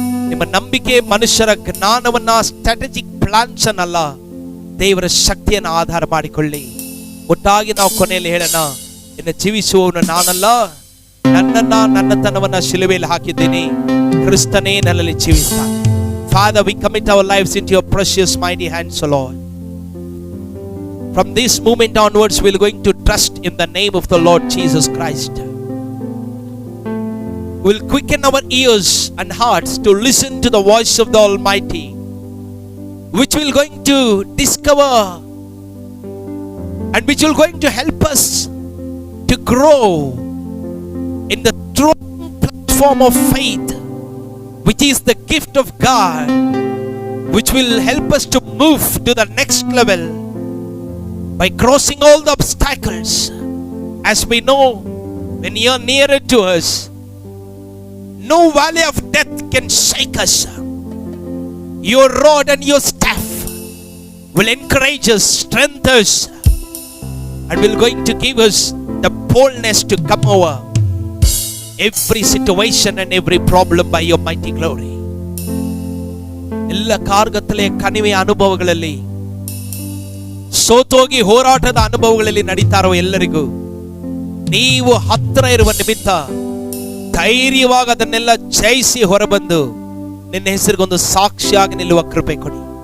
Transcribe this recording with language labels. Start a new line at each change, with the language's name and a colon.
Kannada: ನಿಮ್ಮ ನಂಬಿಕೆ ಮನುಷ್ಯರ ಜ್ಞಾನವನ್ನ, ಸ್ಟ್ರಾಟಜಿಕ್ ಪ್ಲಾನ್ಸ್ ಅನ್ನಲ್ಲ, ದೇವರ ಶಕ್ತಿಯನ್ನು ಆಧಾರ ಮಾಡಿಕೊಳ್ಳಿ. ಒಟ್ಟಾಗಿ ನಾವು ಕೊನೆಯಲ್ಲಿ ಹೇಳೋಣ, ಇನ್ನು ಜೀವಿಸುವವನು ನಾನಲ್ಲ, ನನ್ನತನವನ್ನ ಶಿಲುಬೆಯಲ್ಲಿ ಹಾಕಿದ್ದೀನಿ, ಕ್ರಿಸ್ತನೇ ನನ್ನಲ್ಲಿ ಜೀವಿಸ್ತಾನೆ.
English: Father, we commit our lives into your precious mighty hands, O Lord. From this moment onwards, we are going to trust in the name of the Lord Jesus Christ. We will quicken our ears and hearts to listen to the voice of the Almighty, which will going to discover and which will going to help us to grow in the true platform of faith, which is the gift of God, which will help us to move to the next level by crossing all the obstacles. As we know, when you are nearer to us, no valley of death can shake us. Your rod and your staff will encourage us, strengthen us, and will going to give us the boldness to come over every situation and every problem by your mighty glory.
Kannada: ಎಲ್ಲ ಕಾರ್ಗತ್ತಲೆಯ ಕಣಿವೆಯ ಅನುಭವಗಳಲ್ಲಿ, ಸೋತೋಗಿ ಹೋರಾಟದ ಅನುಭವಗಳಲ್ಲಿ ನಡೀತಾರೋ ಎಲ್ಲರಿಗೂ ನೀವು ಹತ್ತಿರ ಇರುವ ನಿಮಿತ್ತ ಧೈರ್ಯವಾಗಿ ಅದನ್ನೆಲ್ಲ ಜಯಿಸಿ ಹೊರಬಂದು ನಿನ್ನ ಹೆಸರಿಗೊಂದು ಸಾಕ್ಷಿಯಾಗಿ ನಿಲ್ಲುವ ಕೃಪೆ ಕೊಡಿ.